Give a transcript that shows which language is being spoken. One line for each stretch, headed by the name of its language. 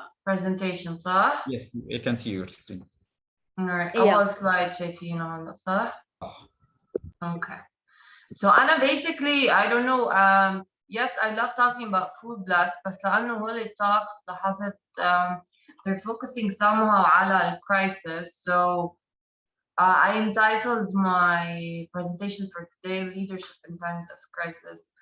Arabic: presentation صح؟
English: Yes, I can see your screen. Alright, Yeah.
Arabic: أول slide شايفينه هلا صح؟ Okay.
English: So
Arabic: أنا
English: basically I don't know yes I love talking about FoodBlessed
Arabic: بس لأنه هول
English: talks لاحظت they're focusing somehow
Arabic: على ال
English: crisis. So I entitled my presentation for today Leadership in Times of Crisis.